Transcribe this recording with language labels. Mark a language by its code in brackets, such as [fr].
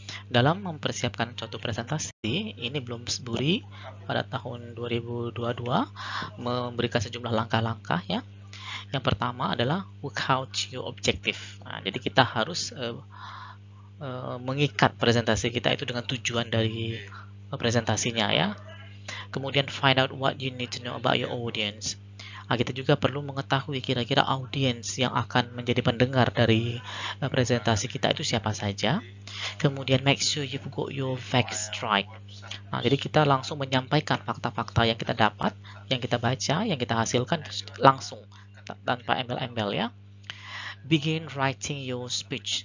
[id] Dalam mempersiapkan suatu presentasi, ini belum Bloomsbury pada tahun 2022 memberikan sejumlah langkah-langkah ya. Yang pertama adalah [en] work out your objective. [id] Nah, jadi kita harus mengikat presentasi kita itu dengan tujuan dari presentasinya ya. Kemudian [en] find out what you need to know about your audience. [id] Nah, kita juga perlu mengetahui kira-kira audiens yang akan menjadi pendengar dari presentasi kita itu siapa saja. Kemudian [en] make sure you've got your facts right. [id] Nah, jadi kita langsung menyampaikan fakta-fakta yang kita dapat, yang kita baca, yang kita hasilkan langsung tanpa embel-embel ya. [en] Begin writing your speech.